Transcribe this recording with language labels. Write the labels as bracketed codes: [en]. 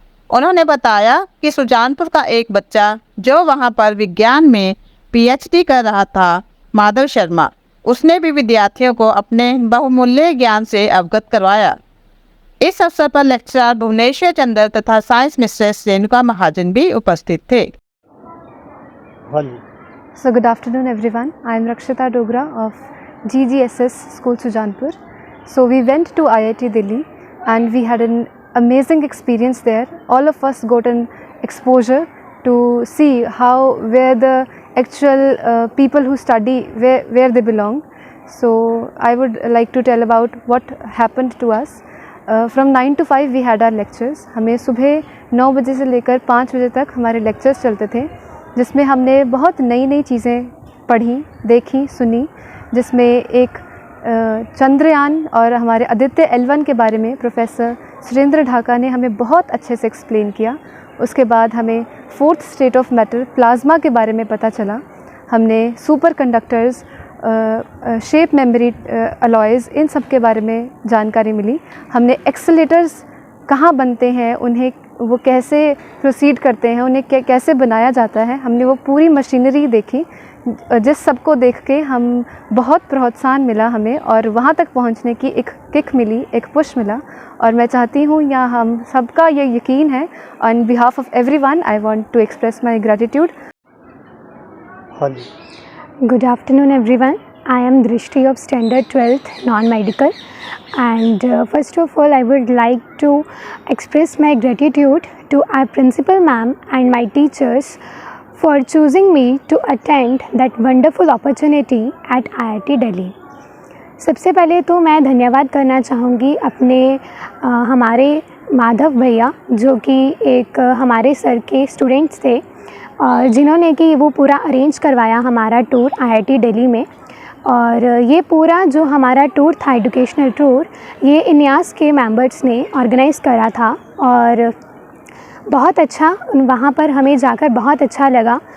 [hi] उन्होंने बताया कि सुजानपुर का एक बच्चा जो वहां पर विज्ञान में पीएचडी कर रहा था, माधव शर्मा, उसने भी विद्यार्थियों को अपने बहुमूल्य ज्ञान से अवगत करवाया। इस अवसर पर लेक्चरर भुवनेश्वर चंद्र तथा साइंस मिस्ट्रेस रेणुका महाजन भी उपस्थित थे। [en] So good afternoon everyone. I am Rakshita Dogra of GGSS School Sujanpur. So we went to IIT Delhi and we had an amazing experience there. All of us got an exposure to see where the actual people who study where they belong. So I would like to tell about what happened to us. From 9 to 5 we had our lectures. [hi] हमें सुबह 9 बजे से लेकर 5 बजे तक हमारे lectures चलते थे, जिसमें हमने बहुत नई नई चीज़ें पढ़ी, देखी, सुनी, जिसमें एक चंद्रयान और हमारे आदित्य L1 के बारे में प्रोफेसर सुरेंद्र ढाका ने हमें बहुत अच्छे से एक्सप्लेन किया। उसके बाद हमें 4th state of matter plasma के बारे में पता चला। हमने super conductors, shape memory alloys, इन सब के बारे में जानकारी मिली। हमने एक्सेलेटर्स कहाँ बनते हैं, उन्हें वो कैसे प्रोसीड करते हैं, उन्हें कैसे बनाया जाता है, हमने वो पूरी मशीनरी देखी, जिस सबको देख के हम बहुत प्रोत्साहन मिला हमें और वहाँ तक पहुँचने की एक किक मिली, एक पुश मिला। और मैं चाहती हूँ या हम सबका ये यकीन है, [en] On behalf of everyone I want to express my gratitude. Good afternoon everyone. I am Drishti of Standard 12th Non-Medical, and first of all I would like to express my gratitude to our principal ma'am and my teachers for choosing me to attend that wonderful opportunity at IIT Delhi. [hi] सबसे पहले तो मैं धन्यवाद करना चाहूँगी अपने हमारे माधव भैया, जो कि एक हमारे सर के स्टूडेंट्स थे, जिन्होंने कि वो पूरा अरेंज करवाया हमारा टूर आईआईटी दिल्ली में। और ये पूरा जो हमारा टूर था, एजुकेशनल टूर, ये इन्यास के मेंबर्स ने ऑर्गेनाइज़ करा था और बहुत अच्छा, वहाँ पर हमें जाकर बहुत अच्छा लगा।